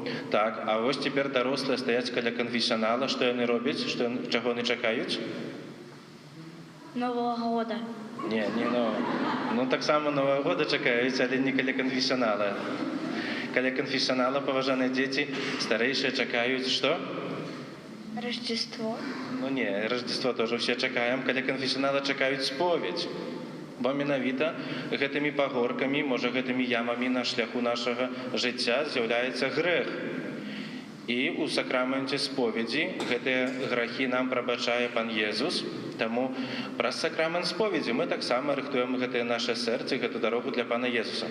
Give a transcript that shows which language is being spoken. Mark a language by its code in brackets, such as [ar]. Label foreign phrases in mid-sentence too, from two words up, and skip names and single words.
[be] Так, а вось цяпер дарослыя стаяць каля канфесіянала. Што яны робяць? Чаго яны чакаюць? [ru] Нового года. Не нового. [be] Ну, таксама [ru] Нового года [be] чакаюць, але не каля канфесіянала. Каля канфесіянала, паважаныя дзеці, старэйшыя чакаюць што? Рождество. [ru] Ну не, Рождество тоже все чакаем. [be] Каля канфесіянала чакаюць споведь. Бо менавіта гэтымі пагоркамі, можа гэтымі ямамі на шляху нашага жыцця з'яўляецца грэх. І ў сакраменце споведзі гэтыя грахі нам прабачае Пан Езус. Таму праз сакрамент споведзі мы таксама рыхтуем гэтае наше сэрца, гэту дарогу для Пана Езуса.